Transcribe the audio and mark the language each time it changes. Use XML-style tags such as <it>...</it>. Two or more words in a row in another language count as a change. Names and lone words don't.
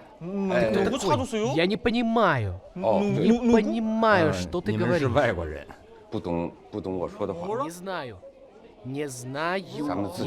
<ko>누구 찾았어요?</ko> <ru>Я не понимаю. 哦， Не</ru> <zh>对，</zh> <ru>понимаю, что ты</ru> <zh>你们是</zh> <ru>говоришь.</ru> <zh>外国人，不懂我说的话。</zh> <ru>Не знаю. Не знаю. Сам Не</ru>